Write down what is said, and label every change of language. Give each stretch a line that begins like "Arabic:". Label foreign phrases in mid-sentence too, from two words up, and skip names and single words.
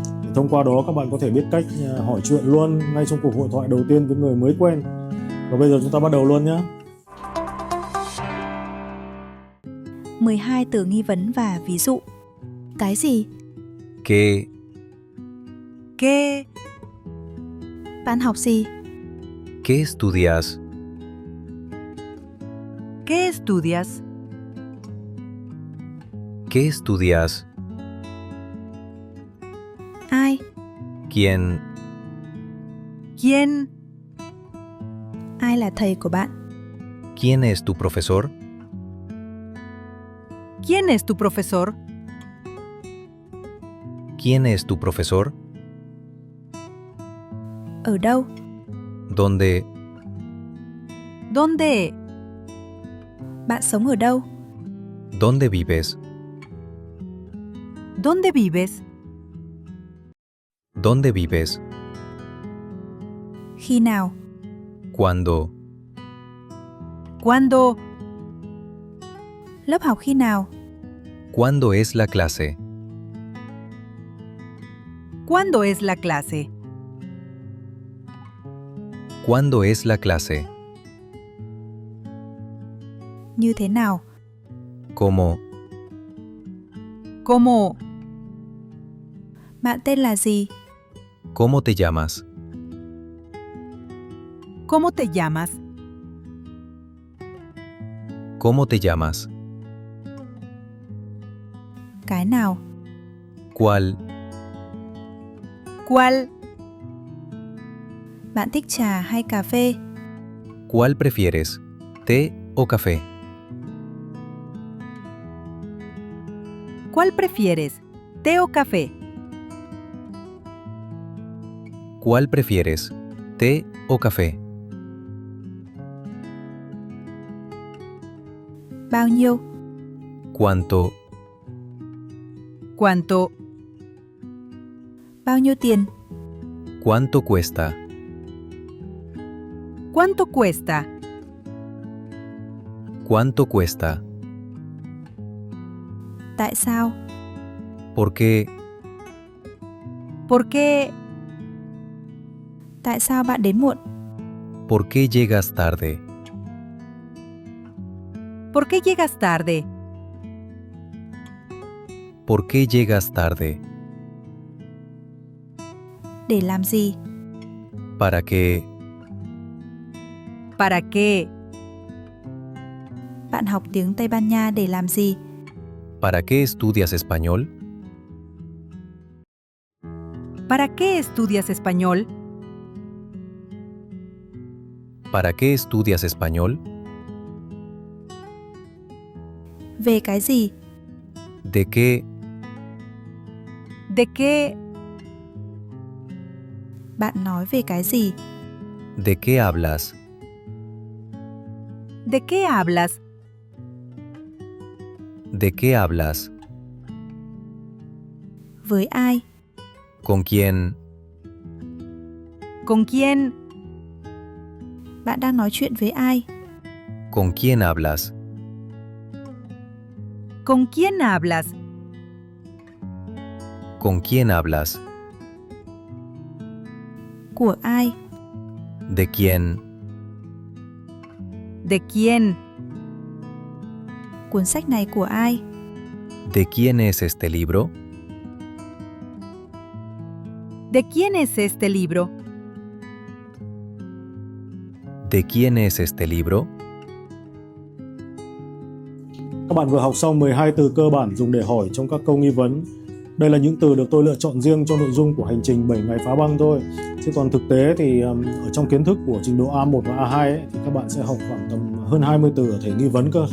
Vietnamese: Để thông qua đó các bạn có thể biết cách hỏi chuyện luôn ngay trong cuộc hội thoại đầu tiên với người mới quen. Và bây giờ chúng ta bắt đầu luôn nhé. 12 từ nghi vấn và ví dụ. Cái gì?
Spanish: ¿Qué? ¿Qué?
Vietnamese: Bạn học gì?
Spanish: ¿Qué estudias? ¿Qué estudias? ¿Qué estudias?
Vietnamese: Ai?
Spanish: ¿Quién? ¿Quién?
Vietnamese: Ai là thầy của bạn?
Spanish: ¿Quién es tu profesor? ¿Quién es tu profesor? ¿Quién es tu profesor?
Vietnamese: Ở đâu?
Spanish: ¿Dónde? ¿Dónde?
Vietnamese: Bạn sống ở đâu?
Spanish: ¿Dónde vives? ¿Dónde vives? ¿Dónde vives?
Vietnamese: Khi nào?
Spanish: ¿Cuándo? ¿Cuándo?
Vietnamese: Lớp học khi nào?
Spanish: ¿Cuándo es la clase? ¿Cuándo es la clase? ¿Cuándo es la clase?
Vietnamese: Như thế nào?
Spanish: ¿Cómo? ¿Cómo?
Vietnamese: Bạn tên là gì?
Spanish: ¿Cómo te llamas? ¿Cómo te llamas? ¿Cómo te llamas?
Vietnamese: Cái nào?
Spanish: ¿Cuál? ¿Cuál?
Vietnamese: Bạn thích trà hay cà phê?
Spanish: ¿Cuál prefieres? ¿Té o café? ¿Cuál prefieres? ¿Té o café? ¿Cuál prefieres? ¿Té o café?
Vietnamese: Bao nhiêu?
Spanish: ¿Cuánto? ¿Cuánto?
Vietnamese: Bao nhiêu tiền?
Spanish: ¿Cuánto cuesta? ¿Cuánto cuesta? ¿Cuánto cuesta?
Vietnamese: Tại sao?
Spanish: ¿Por qué? ¿Por qué?
Vietnamese: Tại sao bạn đến muộn?
Spanish: ¿Por qué llegas tarde? ¿Por qué llegas tarde? ¿Por qué llegas tarde?
Vietnamese: Để làm gì?
Spanish: ¿Para qué? ¿Para qué?
Vietnamese: Bạn học tiếng Tây Ban Nha để làm gì?
Spanish: ¿Para qué estudias español? ¿Para qué estudias español? ¿Para qué estudias español?
Vietnamese: Về cái gì?
Spanish: ¿De qué? ¿De qué?
Vietnamese: Bạn nói về cái gì?
Spanish: ¿De qué hablas? ¿De qué hablas? ¿De qué hablas?
Vietnamese: Với ai?
Spanish: ¿Con quién? ¿Con quién?
Vietnamese: Bạn đang nói chuyện với ai?
Spanish: ¿Con quién hablas? ¿Con quién hablas? ¿Con quién hablas?
Vietnamese: Của ai?
Spanish: ¿De quién? ¿De quién?
Vietnamese: Cuốn sách này của ai?
Spanish: ¿De quién es este libro? ¿De quién es este libro? ¿De quién es este libro?
Vietnamese: Các bạn vừa học xong 12 từ cơ bản dùng để hỏi trong các câu nghi vấn. Đây là những từ được tôi lựa chọn riêng cho nội dung của hành trình 7 ngày phá băng thôi. Chứ còn thực tế thì ở trong kiến thức của trình độ A1 và A2 ấy, thì các bạn sẽ học khoảng tầm hơn 20 từ ở thể nghi vấn cơ.